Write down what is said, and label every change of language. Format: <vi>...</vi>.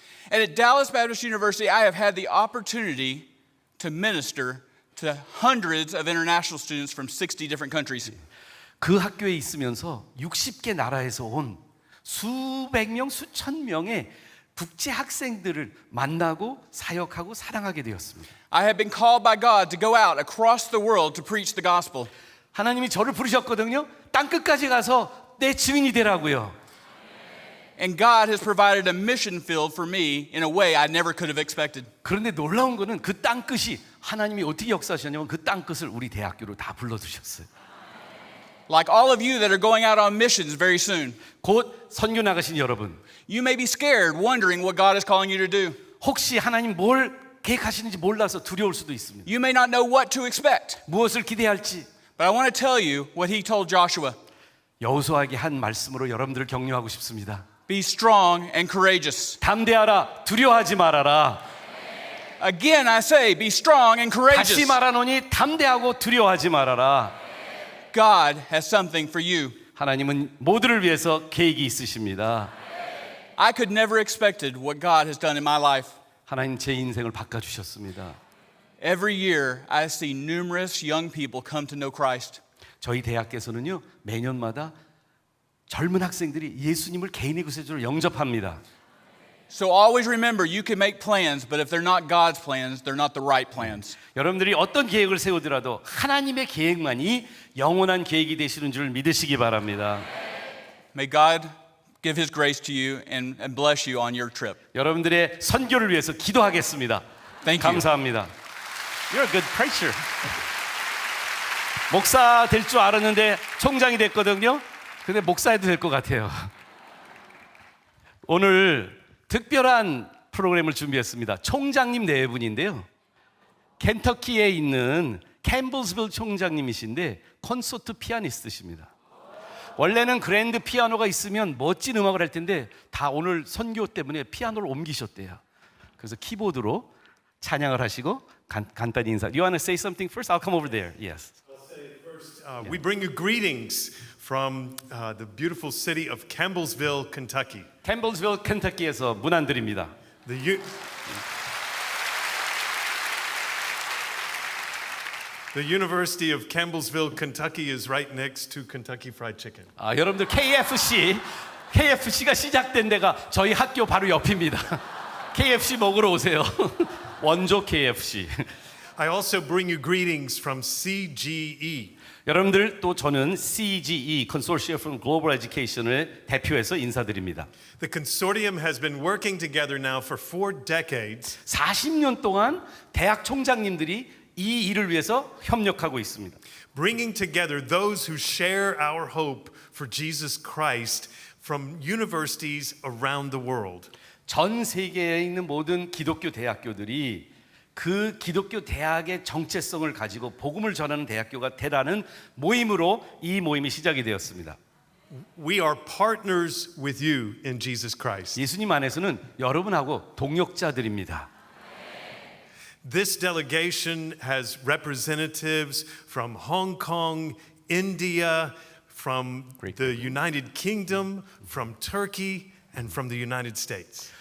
<en>And at Dallas Baptist University, I have had the opportunity to minister to hundreds of international students from 60 different countries.</en> <ko>그 학교에 있으면서 60개 나라에서 온 수백 명, 수천 명의 국제 학생들을 만나고 사역하고 사랑하게 되었습니다.</ko> <en>I have been called by God to go out across the world to preach the gospel.</en> <ko>하나님이 저를 부르셨거든요. 땅 끝까지 가서 내 증인이 되라고요.</ko> <en>And God has provided a mission field for me in a way I never could have expected.</en> <ko>그런데 놀라운 거는 그 땅 끝이 하나님이 어떻게 역사하셨냐면 그 땅 끝을 우리 대학교로 다 불러주셨어요.</ko> <en>Like all of you that are going out on missions very soon,</en> <ko>곧 선교 나가신 여러분,</ko> <en>you may be scared, wondering what God is calling you to do.</en> <ko>혹시 하나님 뭘 계획하시는지 몰라서 두려울 수도 있습니다.</ko> <en>You may not know what to expect.</en> <ko>무엇을 기대할지.</ko> <en>But I want to tell you what he told Joshua.</en> <ko>여호수아에게 한 말씀으로 여러분들을 격려하고 싶습니다.</ko> <en>Be strong and courageous.</en> <ko>담대하라, 두려워하지 말아라.</ko> <en>Again, I say, be strong and</en> <ko>다시</ko> <en>courageous.</en> <ko>말하노니 담대하고 두려워하지 말아라.</ko> <en>God has something for you.</en> <ko>하나님은 모두를 위해서 계획이 있으십니다.</ko> <en>I could never expected what God has done in my life.</en> <ko>하나님 제 인생을 바꿔주셨습니다.</ko> <en>Every year, I see numerous young people come to know Christ.</en> <ko>저희 대학께서는요 매년마다 젊은 학생들이 예수님을 개인의 구세주로 영접합니다.</ko> <en>So always remember, you can make plans, but if they're not God's plans, they're not the right plans.</en> <ko>여러분들이 어떤 계획을 세우더라도 하나님의 계획만이 영원한 계획이 되시는 줄 믿으시기 바랍니다.</ko> <en>May God give His grace to you and bless you on your trip.</en> <ko>여러분들의 선교를 위해서 기도하겠습니다.</ko> <en>Thank you.</en> <ko>감사합니다.</ko> <en>You're a good preacher.</en> <ko>목사 될 줄 알았는데 총장이 됐거든요. 근데 목사해도 될 것 같아요. 오늘 특별한 프로그램을 준비했습니다. 총장님 네 분인데요. 켄터키에 있는 캠블스빌 총장님이신데 콘서트 피아니스트십니다. 원래는 그랜드 피아노가 있으면 멋진 음악을 할 텐데 다 오늘 선교 때문에 피아노를 옮기셨대요. 그래서 키보드로 찬양을 하시고 간단히 인사.</ko> <en>You want to say something first? I'll come over there. Yes. We bring you greetings from the beautiful city of Campbellsville, Kentucky.</en> <ko>캠블스빌 켄터키에서 문안 드립니다.</ko> <en>The University of Campbellsville, Kentucky is right next to Kentucky Fried Chicken.</en> <ko>여러분들 KFC가 시작된 데가 저희 학교 바로 옆입니다. KFC 먹으러 오세요. 원조 KFC.</ko> <en>I also bring you greetings from CGE.</en> <ko>여러분들 또 저는 CGE Consortium for Global Education을 대표해서 인사드립니다.</ko> <en>The consortium has been working together now for 4 decades</en> <ko>40년 동안 대학 총장님들이 이 일을 위해서 협력하고 있습니다.</ko> <en>bringing together those who share our hope for Jesus Christ from universities around the world.</en> <ko>전 세계에 있는 모든 기독교 대학교들이 그 기독교 대학의 정체성을 가지고 복음을 전하는 대학교가 되라는 모임으로 이 모임이 시작이 되었습니다.</ko> <en>We are partners with you in Jesus Christ.</en> <ko>예수님 안에서는 여러분하고 동역자들입니다.</ko> <en>This delegation has representatives from Hong Kong, India, from Great. the United Kingdom, from Turkey, and from the United States.</en>